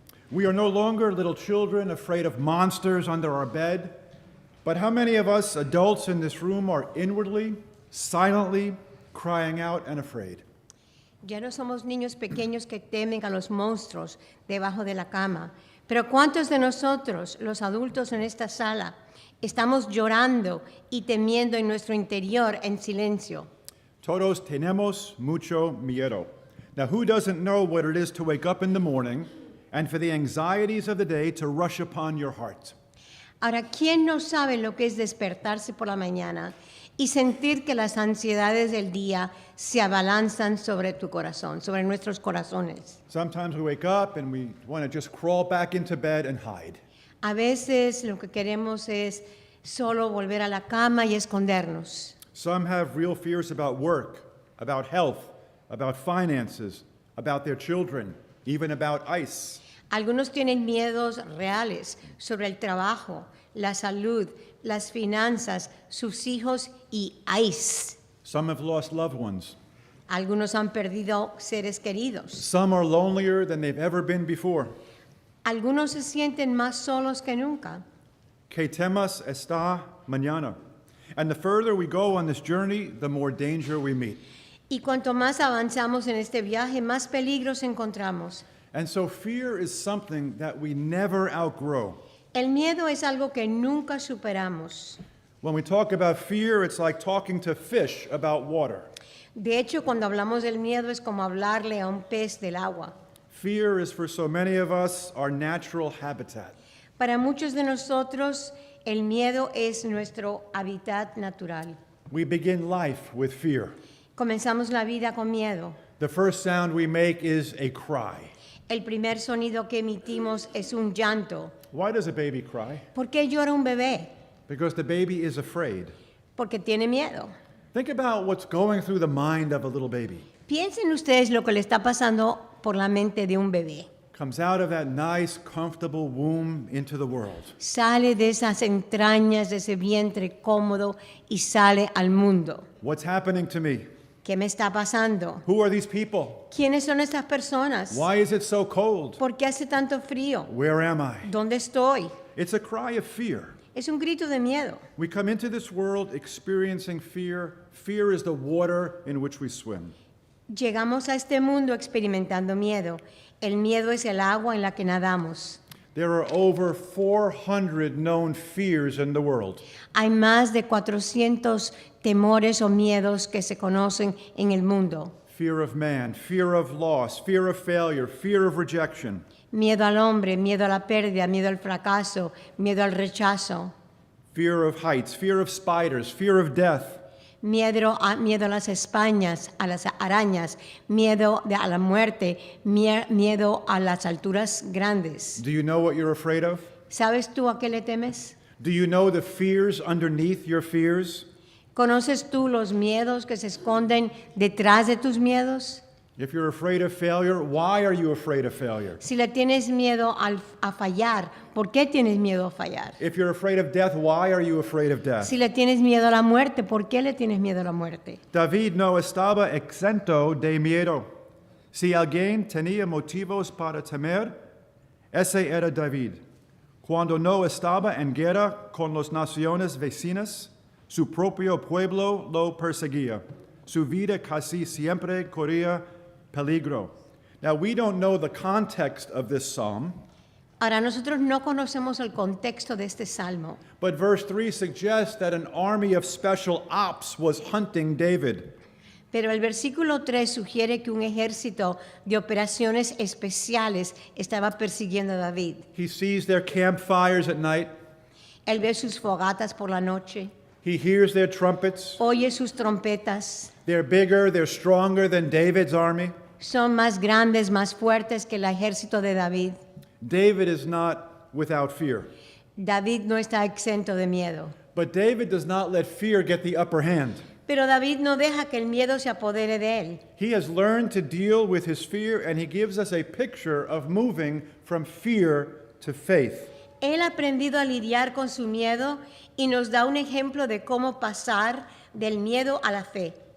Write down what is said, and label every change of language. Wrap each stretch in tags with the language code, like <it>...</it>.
<en>We are no longer little children afraid of monsters under our bed, but how many of us adults in this room are inwardly, silently crying out and afraid?</en> <es>Ya no somos niños pequeños que temen a los monstruos debajo de la cama, pero ¿cuántos de nosotros, los adultos en esta sala, estamos llorando y temiendo en nuestro interior en silencio? Todos tenemos mucho miedo.</es> <en>Now, who doesn't know what it is to wake up in the morning and for the anxieties of the day to rush upon your heart?</en> <es>Ahora, ¿quién no sabe lo que es despertarse por la mañana y sentir que las ansiedades del día se abalanzan sobre tu corazón, sobre nuestros corazones?</es> <en>Sometimes we wake up and we want to just crawl back into bed and hide.</en> <es>A veces lo que queremos es solo volver a la cama y escondernos.</es> <en>Some have real fears about work, about health, about finances, about their children, even about ICE.</en> <es>Algunos tienen miedos reales sobre el trabajo, la salud, las finanzas, sus hijos y ICE.</es> <en>Some have lost loved ones.</en> <es>Algunos han perdido seres queridos.</es> <en>Some are lonelier than they've ever been before.</en> <es>Algunos se sienten más solos que nunca. Que temas esta mañana.</es> <en>And the further we go on this journey, the more danger we meet.</en> <es>Y cuanto más avanzamos en este viaje, más peligros encontramos.</es> <en>And so fear is something that we never outgrow.</en> <es>El miedo es algo que nunca superamos.</es> <en>When we talk about fear, it's like talking to fish about water.</en> <es>De hecho, cuando hablamos del miedo es como hablarle a un pez del agua.</es> <en>Fear is for so many of us our natural habitat.</en> <es>Para muchos de nosotros, el miedo es nuestro hábitat natural.</es> <en>We begin life with fear.</en> <es>Comenzamos la vida con miedo.</es> <en>The first sound we make is a cry.</en> <es>El primer sonido que emitimos es un llanto.</es> <en>Why does a baby cry?</en> <es>¿Por qué llora un bebé?</es> <en>Because the baby is afraid.</en> <es>Porque tiene miedo.</es> <en>Think about what's going through the mind of a little baby.</en> <es>Piensen ustedes lo que le está pasando por la mente de un bebé.</es> <en>Comes out of that nice, comfortable womb into the world.</en> <es>Sale de esas entrañas, de ese vientre cómodo y sale al mundo.</es> <en>What's happening to me?</en> <es>¿Qué me está pasando?</es> <en>Who are these people?</en> <es>¿Quiénes son estas personas?</es> <en>Why is it so cold?</en> <es>¿Por qué hace tanto frío?</es> <en>Where am I?</en> <es>¿Dónde estoy?</es> <en>It's a cry of fear.</en> <es>Es un grito de miedo.</es> <en>We come into this world experiencing fear. Fear is the water in which we swim.</en> <es>Llegamos a este mundo experimentando miedo. El miedo es el agua en la que nadamos.</es> <en>There are over 400 known fears in the world.</en> <es>Hay más de 400 temores o miedos que se conocen en el mundo.</es> <en>Fear of man, fear of loss, fear of failure, fear of rejection.</en> <es>Miedo al hombre, miedo a la pérdida, miedo al fracaso, miedo al rechazo.</es> <en>Fear of heights, fear of spiders, fear of death.</en> <es>Miedo a las españas, a las arañas, miedo a la muerte, miedo a las alturas grandes.</es> <en>Do you know what you're afraid of?</en> <es>¿Sabes tú a qué le temes?</es> <en>Do you know the fears underneath your fears?</en> <es>¿Conoces tú los miedos que se esconden detrás de tus miedos?</es> <en>If you're afraid of failure, why are you afraid of failure?</en> <es>Si le tienes miedo a fallar, ¿por qué tienes miedo a fallar?</es> <en>If you're afraid of death, why are you afraid of death?</en> <es>Si le tienes miedo a la muerte, ¿por qué le tienes miedo a la muerte? David no estaba exento de miedo. Si alguien tenía motivos para temer, ese era David. Cuando no estaba en guerra con las naciones vecinas, su propio pueblo lo perseguía. Su vida casi siempre corría peligro.</es> <en>Now, we don't know the context of this psalm,</en> <es>Ahora, nosotros no conocemos el contexto de este salmo,</es> <en>but verse 3 suggests that an army of special ops was hunting David.</en> <es>pero el versículo 3 sugiere que un ejército de operaciones especiales estaba persiguiendo a David.</es> <en>He sees their campfires at night.</en> <es>Él ve sus fogatas por la noche.</es> <en>He hears their trumpets.</en> <es>oye sus trompetas.</es> <en>They're bigger, they're stronger than David's army.</en> <es>Son más grandes, más fuertes que el ejército de David.</es> <en>David is not without fear.</en> <es>David no está exento de miedo.</es> <en>But David does not let fear get the upper hand.</en> <es>Pero David no deja que el miedo se apodere de él.</es> <en>He has learned to deal with his fear, and he gives us a picture of moving from fear to faith.</en> <es>Él ha aprendido a lidiar con su miedo y nos da un ejemplo de cómo pasar del miedo a la fe.</es>